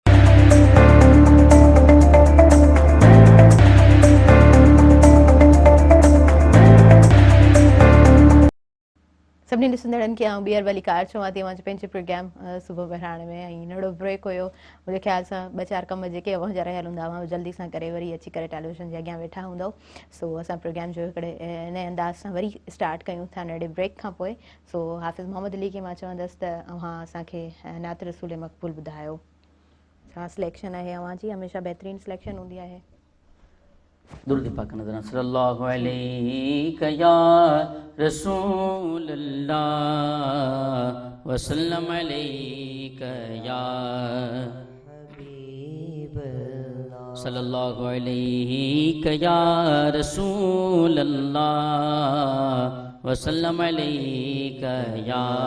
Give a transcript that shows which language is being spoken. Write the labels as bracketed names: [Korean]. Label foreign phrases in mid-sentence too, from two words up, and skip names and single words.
[Sindhi] सभिनी ॾिसंदड़नि खे आउं ॿीहर वरी कार चवां थी तव्हांजे पंहिंजे प्रोग्राम सुबुह मेहरान में, ऐं नंढो ब्रेक हुयो, मुंहिंजे ख़्याल सां 2-4 कम जेके अव्हांजा रहियल हूंदा हुआ जल्दी सां करे वरी अची करे टेलीविज़न जे अॻियां वेठा हूंदव। सो असां प्रोग्राम जो हिकिड़े नए अंदाज़ सां वरी स्टार्ट कयूं था नंढे ब्रेक खां पोइ। सो हाफ़िज़ मोहम्मद अली खे मां चवंदसि त अव्हां असांखे नात रसूल मक़बूल ॿुधायो, छा सिलेक्शन आहे अव्हांजी? हमेशह बहितरीनु सिलेक्शन हूंदी आहे। [Urdu] درود پاک نظر [Arabic] صلی اللہ علیہ یا رسول اللہ وسلم علیہ یا حبیب اللہ صلی اللہ علیہ یا رسول اللہ وسلم علیہ یا